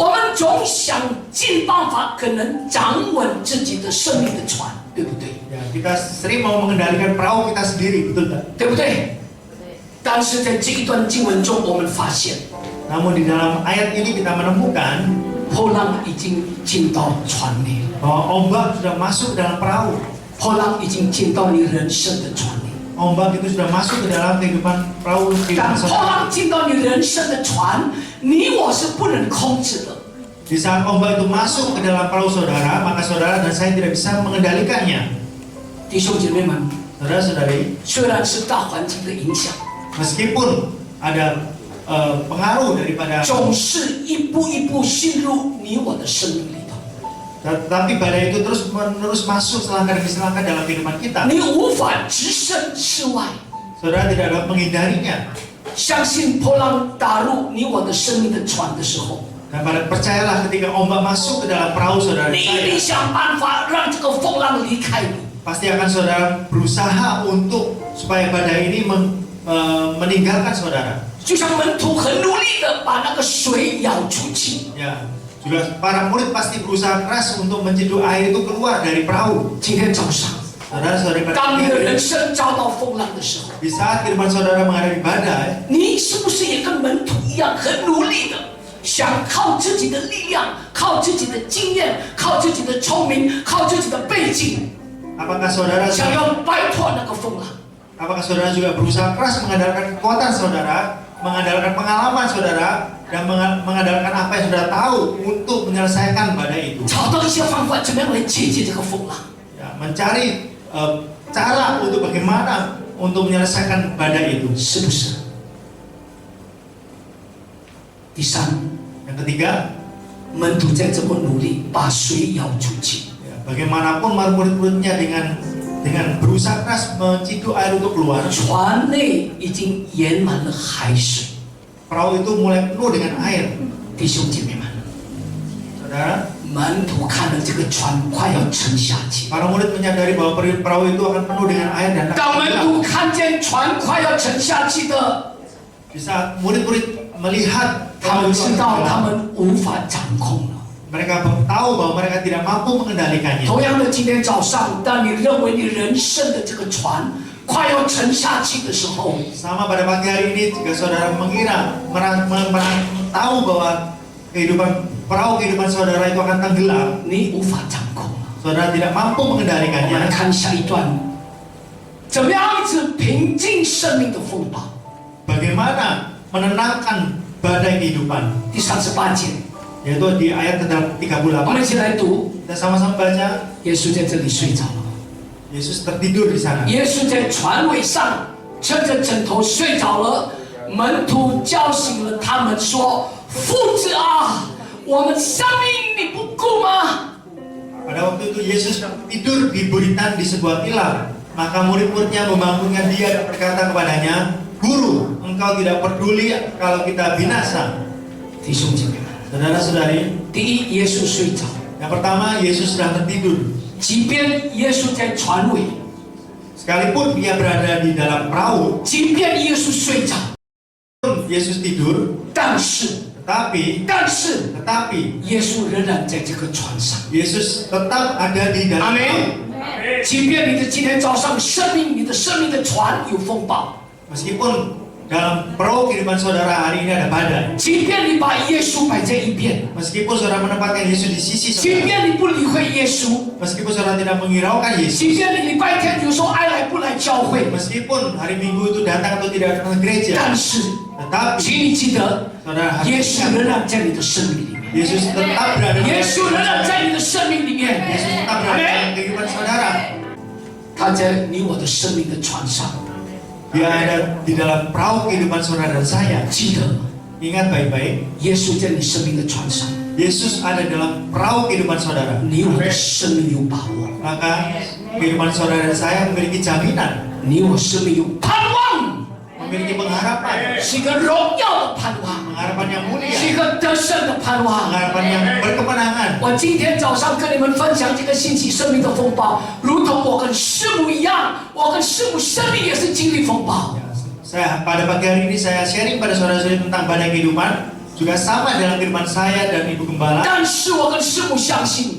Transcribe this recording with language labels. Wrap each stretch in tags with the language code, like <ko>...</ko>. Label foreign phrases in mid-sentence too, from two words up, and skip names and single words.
<zh>我们总想尽办法，可能掌稳自己的生命的船，对不对？</zh> <id>ya, kita sering mau mengendalikan perahu kita sendiri, betul tak?</id> <zh>对不对？但是在这一段经文中，我们发现</zh> <id>Namun di dalam ayat ini kita menemukan</id> <zh>波浪已经进到船里了，</zh> <id>bahwa ombak sudah masuk ke dalam perahu.</id> <zh>波浪已经进到你人生的船里。</zh> <id>Ombak itu sudah masuk ke dalam kehidupan perahu</id> <zh>当</zh> <id>kehidupan</id> <zh>波</zh> <id>saudara.</id> <zh>浪进到你人生的船，你我是不能控制的。</zh> <id>Di saat ombak itu masuk ke dalam perahu saudara, maka saudara dan saya tidak bisa mengendalikannya.</id> <zh>弟兄姐妹们，</zh> <id>Saudara-saudari,</id> <zh>虽然是大环境的影响，</zh> <id>meskipun ada pengaruh daripada</id> <zh>总是一步一步进入你我的生命里头。</zh> <id>tetapi badai itu terus menerus masuk selangkah demi selangkah dalam kehidupan kita.</id> <zh>你无法置身事外。</zh> <id>Saudara tidak dapat menghindarinya.</id> <zh>相信波浪打入你我的生命的船的时候，</zh> <id>Dan percayalah ketika ombak masuk ke dalam perahu saudara</id> <zh>你一定</zh> <id>saya,</id> <zh>想办法让这个风浪离开你。</zh> <id>pasti akan saudara berusaha untuk supaya badai ini meninggalkan saudara.</id> <zh>就像门徒很努力的把那个水舀出去。</zh> <id>Ya, juga para murid pasti berusaha keras untuk menceduh air itu keluar dari perahu.</id> <zh>今天早上，</zh> <id>Saudara-saudari,</id> <zh>当你的人生遭到风浪的时候，</zh> <id>di saat kehidupan saudara menghadapi badai,</id> <zh>你是不是也跟门徒一样很努力的，想靠自己的力量、靠自己的经验、靠自己的聪明、靠自己的背景，</zh> <id>apakah saudara</id> <zh>想要摆脱那个风浪？</zh> <id>apakah saudara juga berusaha keras mengandalkan kekuatan saudara, mengandalkan pengalaman saudara, dan mengandalkan apa yang saudara tahu untuk menyelesaikan badai itu?</id> <zh>找到一些方法，怎么样来解决这个风浪？</zh> <id>Ya, mencari cara untuk bagaimana untuk menyelesaikan badai itu.</id> <zh>是不是？第三，</zh> <id>Yang ketiga,</id> <zh>门徒在这么努力把水舀出去，</zh> <id>ya, bagaimanapun murid-muridnya dengan berusaha keras menciduk air untuk keluar,</id> <zh>船内已经淹满了海水。</zh> <id>perahu itu mulai penuh dengan air.</id> <zh>弟兄姐妹们，</zh> <id>Saudara,</id> <zh>门徒看了这个船快要沉下去，</zh> <id>para murid menyadari bahwa perahu itu akan penuh dengan air dan</id> <zh>当</zh> <id>akan</id> <zh>门</zh> <id>hilang.</id> <zh>徒看见船快要沉下去的，</zh> <id>Di saat murid-murid melihat</id> <zh>他</zh> <id>perahu</id> <zh>们</zh> <id>itu</id> <zh>知</zh> <id>akan</id> <zh>道他</zh> <id>hilang,</id> <zh>们无法掌控了。</zh> <id>mereka tahu bahwa mereka tidak mampu mengendalikannya.</id> <zh>同样的，今天早上，当你认为你人生的这个船快要沉下去的时候，</zh> <id>Sama pada pagi hari ini, jika saudara mengira, tahu bahwa perahu kehidupan saudara itu akan tenggelam,</id> <zh>你无法掌控了。</zh> <id>saudara tidak mampu</id> <zh>我们来</zh> <id>mengendalikannya.</id> <zh>看下一段，怎么样子平静生命的风暴？</zh> <id>Bagaimana menenangkan badai kehidupan?</id> <zh>第38节，</zh> <id>Yaitu di ayat</id> <zh>我们</zh> <id>38.</id> <zh>一起来读。</zh> <id>Kita sama-sama baca.</id> <zh>耶稣在这里睡着了，</zh> <id>Yesus tertidur di sana.</id> <zh>耶稣在船尾上撑着枕头睡着了。门徒叫醒了他们，说：“夫子啊，我们生命你不顾吗？”</zh> <id>Pada waktu itu Yesus tidur di buritan di sebuah tilam. Maka murid-muridnya membangunkan dia dan berkata kepadanya, "Guru, engkau tidak peduli kalau kita binasa."</id> <zh>弟兄姐妹们，</zh> <id>Saudara-saudari,</id> <zh>第一，耶稣睡着，</zh> <id>yang pertama Yesus sedang tertidur.</id> <zh>即便耶稣在船尾，</zh> <id>Sekalipun dia berada di dalam perahu,</id> <zh>即便耶稣睡着，</zh> <id>Yesus tidur,</id> <zh>但是</zh> <id>tetapi</id> <zh>耶稣仍然在这个船上。</zh> <id>Yesus tetap ada di dalam</id> <zh>阿</zh> <id>perahu.</id> <zh>门。即便你的今天早上你的生命的船有风暴，</zh> <id>Meskipun dalam perahu kehidupan saudara hari ini ada badai.</id> <zh>即便你把耶稣摆在一边，</zh> <id>Meskipun saudara menempatkan Yesus di sisi</id> <zh>即</zh> <id>saudara,</id> <zh>便你不理会耶稣，</zh> <id>meskipun saudara tidak menghiraukan</id> <zh>即</zh> <id>Yesus,</id> <zh>便你礼拜天有时候爱来不来教会，</zh> <id>meskipun hari Minggu itu datang atau tidak datang ke gereja,</id> <zh>但是，</zh> <id>tetapi</id> <zh>请你记得，</zh> <id>saudara</id> <zh>耶</zh> <id>harus</id> <zh>稣</zh> <id>ingat,</id> <zh>仍然在你的生命里面，</zh> <id>Yesus tetap berada</id> <zh>耶</zh> <id>dalam</id> <zh>稣仍</zh> <id>kehidupan</id> <zh>然</zh> <id>saudara.</id> <zh>在你的生命里面，</zh> <id>Yesus tetap berada dalam kehidupan saudara.</id> <zh>他在你我的生命的船上。</zh> <id>Dia ada di dalam perahu kehidupan saudara dan saya.</id> <zh>记得，</zh> <id>Ingat baik-baik,</id> <zh>耶稣在你生命的船上，</zh> <id>Yesus ada dalam perahu kehidupan saudara.</id> <zh>你我的生命有把握，</zh> <id>Maka kehidupan saudara dan saya memiliki jaminan,</id> <zh>你我生命有盼望，</zh> <id>memiliki pengharapan,</id> <zh>是一个荣耀的盼望，</zh> <id>pengharapan yang</id> <zh>是一</zh> <id>mulia,</id> <zh>个得胜的盼望。</zh> <id>pengharapan yang berkemenangan.</id> <zh>我今天早上跟你们分享这个星期生命的风暴，如同我跟师母一样，我跟师母生命也是经历风暴。</zh> <id>Saya pada pagi hari ini saya sharing pada saudara-saudari tentang badai kehidupan, juga sama dalam kehidupan saya dan Ibu Gembala.</id> <zh>但是我跟师母相信，</zh>